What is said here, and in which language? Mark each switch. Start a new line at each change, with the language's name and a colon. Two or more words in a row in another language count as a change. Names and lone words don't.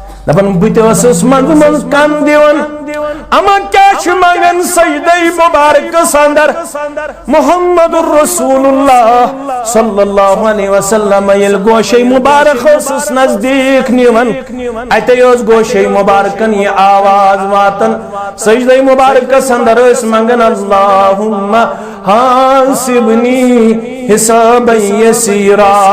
Kashmiri: دپن بتس منز منز کن دیون اما کیا چھ منگن سجدہ مبارک اندر
Arabic: محمد رسول اللہ صلی اللہ علیہ وسلم
Kashmiri: یل گوشے مبارک اس نزدیک نیون اتے اس گوشے مبارکن یہ آواز واتن سجدہ مبارک اندر اس منگن
Arabic: اللہم حاسبنی حسابا یسیرا